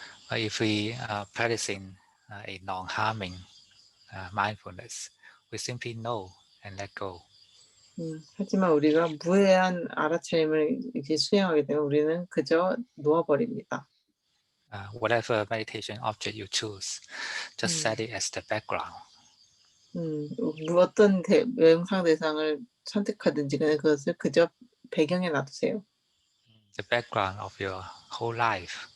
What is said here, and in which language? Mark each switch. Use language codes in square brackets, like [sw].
[en] But if we are practicing a non-harming mindfulness, we simply know and let go. [ko] 하지만 우리가 무해한 알아차림을 이제 수행하게 되면 우리는 그저 놓아버립니다. [en] Whatever meditation object you choose, just set it as the background. [ko] 어떤 명상 대상을 선택하든지 그것을 그저 배경에 놔두세요. [en] The background of your whole life.